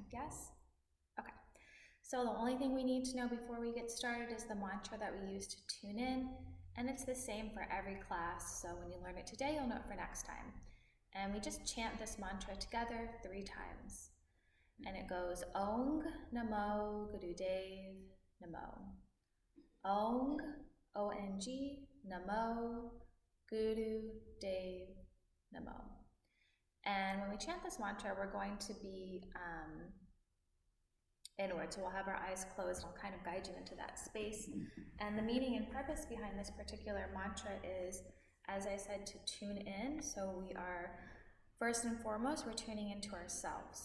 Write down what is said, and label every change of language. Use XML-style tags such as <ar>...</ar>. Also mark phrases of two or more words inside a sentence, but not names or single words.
<en>Yes? Okay. So the only thing we need to know before we get started is the mantra that we use to tune in, and it's the same for every class. So when you learn it today, you'll know it for next time. And we just chant this mantra together 3 times. And it goes</en> <pa>Ong Namo Gurudev Namo. Ong, O-N-G, Namo, Guru Dev Namo.</pa> <en>And when we chant this mantra, we're going to be inward. So we'll have our eyes closed. I'll kind of guide you into that space. And the meaning and purpose behind this particular mantra is, as I said, to tune in. So we are, first and foremost, we're tuning into ourselves.</en>